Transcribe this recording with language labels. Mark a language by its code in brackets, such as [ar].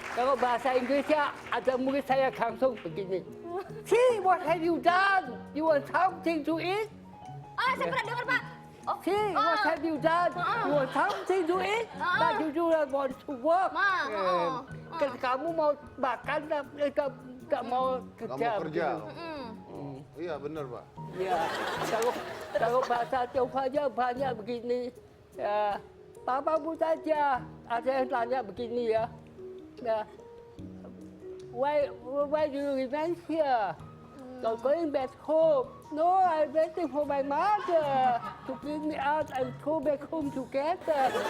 [id] Kalau bahasa Inggrisnya ada murid saya langsung begini. [en] See, what have you done? You want something to eat? [id] Ah, saya pernah dengar Pak. Oh, [en] See, what have you done? You want something to eat? But you do not want to work. [id] Kan kamu mau makan tapi nggak mau kerja. Nggak mau kerja. Mm. Iya, bener Pak. Ya, kalau bahasa Tionghoanya banyak begini. Ya, papamu saja. Ada yang tanya begini ya. [en] Ya, why do you remain here? Not going back home. No, I'm waiting for my mother to bring me out and go back home together.